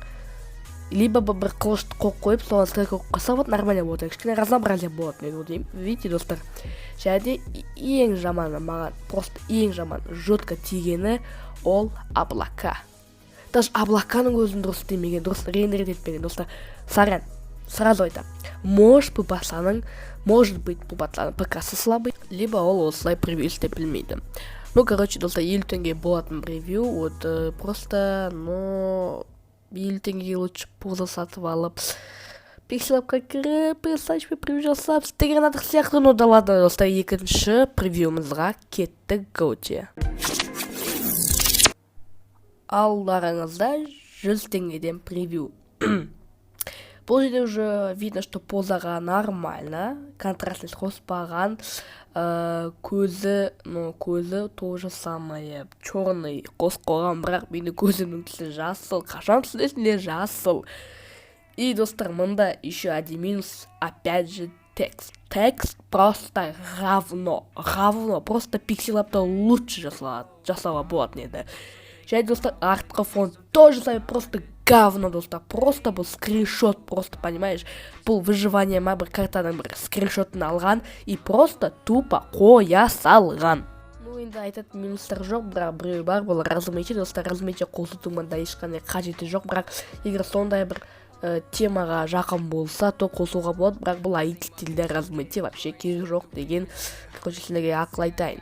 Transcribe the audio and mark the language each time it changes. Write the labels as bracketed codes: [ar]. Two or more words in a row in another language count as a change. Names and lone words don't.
[kk] Либо бір қылышты қоқ қойып, соған стрелка қоққаса [ru] вот нормально [kk] болады. Кішкене разнообразие болатын еді. [ru] Видите, достар? [kk] Және ең жаманы маған, просто ең жаман жотқа тигені ол облака. Даже облаканың өзін дұрыс демеген, дұрыс рендерит етпеген. Достар, сорян, сразу айтам. [ru] Может быть, [kk] бұл пацанның ПК-сы слабый, либо ол осылай превью істеп білмейді. [ru] Ну, короче, [kk] достар, 50 теңге болатын превью, [ru] вот просто, [kk] 50 теңге [ru] лучше поза [kk] сатып алып, пикселапқа кіріп, пресачпе превью жасап, істеген адық сияқты, [ru] но да ладно, [kk] достар, екінші превьюімізға кеттік готе. Алдарыңызда 100 теңгеден превью. Бұл жерде [ru] уже видно, что [kk] позаға нормально, контрастность қоспаған, көзі [ru] тоже самое, черный [kk] қос қойған, бірақ мені көзімнің түсі жасыл, қашан түсінесінде жасыл. [ru] И, [kk] достар, мұнда [ru] еще один минус, опять же, текст. Текст просто говно, просто [kk] пикселапта лучше жасауға болатын еді. Және, достар, артқы фон [ru] тоже самое, просто говно, [kk] достар, просто бұл скриншот, [ru] просто, понимаешь, [kk] бұл выживание ма бір картаның бір скриншотын алған [ru] и просто тупо [kk] қоя салған. Ну, енді айтатын минустар жоқ, бірақ біреу бар, бұл разумейте, достар, разумейте қосыту мұнда ешқандай қажеті жоқ, бірақ егер сондай бір темаға жақын болса, то қосуға болады, бірақ бұл айт тілді разумейте вообще керек жоқ деген, короче, сілерге ақыл айтайын.